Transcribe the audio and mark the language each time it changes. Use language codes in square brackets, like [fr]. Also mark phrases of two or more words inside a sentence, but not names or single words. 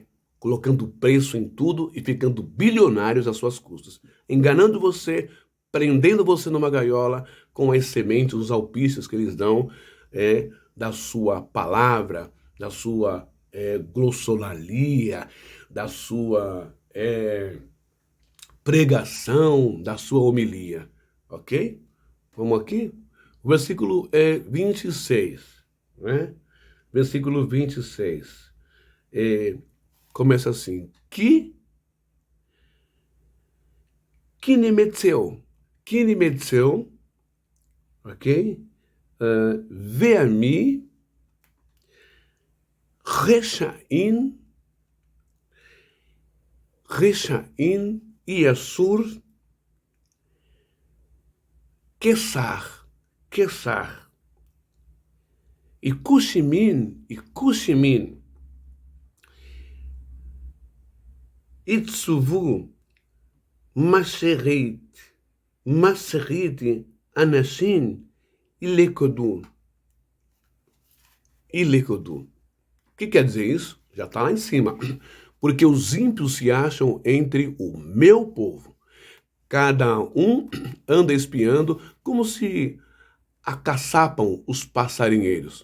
[pt] colocando preço em tudo e ficando bilionários às suas custas, enganando você, prendendo você numa gaiola com as sementes, os alpícios que eles dão da sua palavra, da sua glossolalia, da sua pregação, da sua homilia. Ok? Vamos aqui? O versículo 26, né? Versículo 26. Começa assim. [he] כי נמצאו, ok? בעמי רשעים, ישור כשך יקושים הציבו משחית אנשים ילכדו. [pt] O que quer dizer isso? Já está lá em cima. Porque os ímpios se acham entre o meu povo. Cada um anda espiando como se acaçapam os passarinheiros.